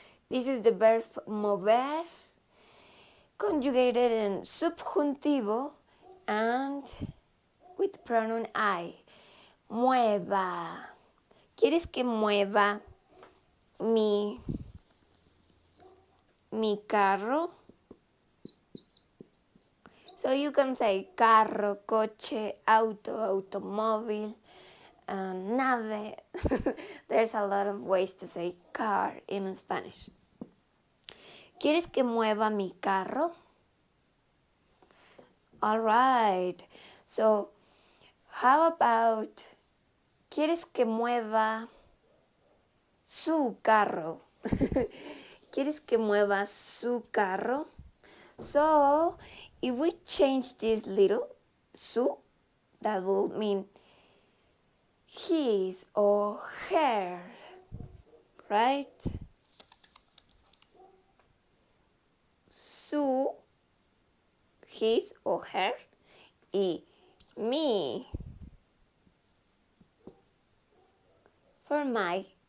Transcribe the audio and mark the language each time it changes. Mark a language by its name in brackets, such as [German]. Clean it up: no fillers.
[English] This is the verb mover, conjugated in subjuntivo and with pronoun I. [Spanish] Mueva. ¿Quieres que mueva mi carro? [English] So you can say carro, coche, auto, automóvil, nave. There's a lot of ways to say car in Spanish. [Spanish] ¿Quieres que mueva mi carro? [English] All right. So how about [Spanish] ¿quieres que mueva su carro? ¿Quieres que mueva su carro? [English] So if we change this little su, that will mean his or her, right? Su, his or her, y me, for my.